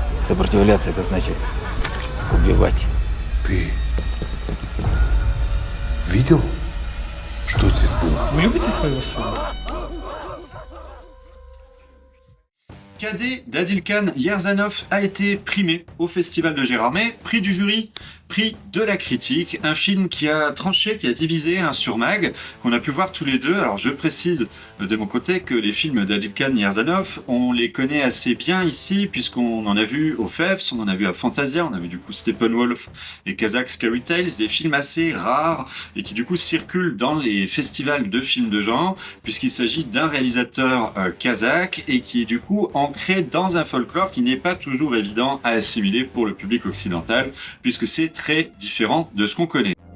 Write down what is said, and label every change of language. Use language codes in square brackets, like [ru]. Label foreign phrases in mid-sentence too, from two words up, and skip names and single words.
[ru] Сопротивляться это значит убивать. Ты видел, что здесь было? Вы любите своего сына? [fr] Cadet d'Adilkhan Yerzhanov a été primé au Festival de Gérardmer, prix du jury, prix de la critique, un film qui a tranché, qui a divisé sur Mag, qu'on a pu voir tous les deux. Alors je précise de mon côté que les films d'Adilkhan Yerzhanov, on les connaît assez bien ici, puisqu'on en a vu au FEFS, on en a vu à Fantasia, on a vu du coup Steppenwolf et Kazakh Scary Tales, des films assez rares et qui du coup circulent dans les festivals de films de genre, puisqu'il s'agit d'un réalisateur kazakh et qui est du coup ancré dans un folklore qui n'est pas toujours évident à assimiler pour le public occidental, puisque c'est très différent de ce qu'on connaît.